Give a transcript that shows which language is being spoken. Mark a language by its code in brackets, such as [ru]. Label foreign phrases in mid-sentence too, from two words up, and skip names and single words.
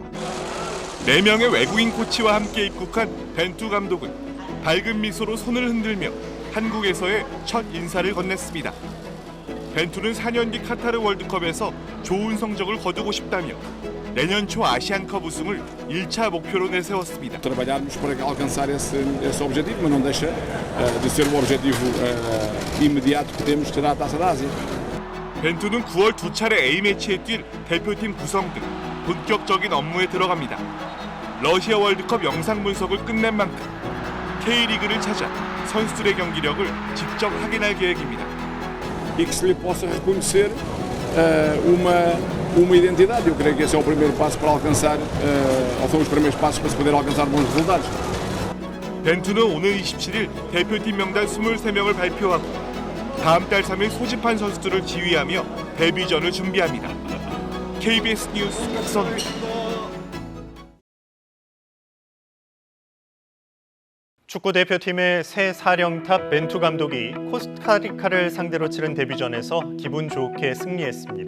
[pt] 4명의 외국인 코치와 함께 입국한 벤투 감독은 밝은 미소로 손을 흔들며 한국에서의 첫 인사를 건넸습니다. 벤투는 4년 뒤 카타르 월드컵에서 좋은 성적을 거두고 싶다며 내년 초 아시안컵 우승을 1차 목표로 내세웠습니다. Trabalharmos para alcançar esse objetivo, mas não deixa de ser o objetivo imediato que temos, será a Taça da Ásia. [ko] 벤투는 9월 2차례 A매치에 뛸 대표팀 구성 등 본격적인 업무에 들어갑니다. 러시아 월드컵 영상 분석을 끝낸 만큼 K리그를 찾아 선수들의 경기력을 직접 확인할 계획입니다. [pt] E que se lhe possa reconhecer uma identidade. Eu creio que esse é o primeiro passo para alcançar, ou são os primeiros passos para se poder alcançar bons resultados. [ko] 벤투는 오늘 27일 대표팀 명단 23명을 발표하고 다음 달 3일 소집한 선수들을 지휘하며 데뷔전을 준비합니다. KBS 뉴스 박선우입니다. 축구대표팀의 새 사령탑 벤투 감독이 코스타리카를 상대로 치른 데뷔전에서 기분 좋게 승리했습니다.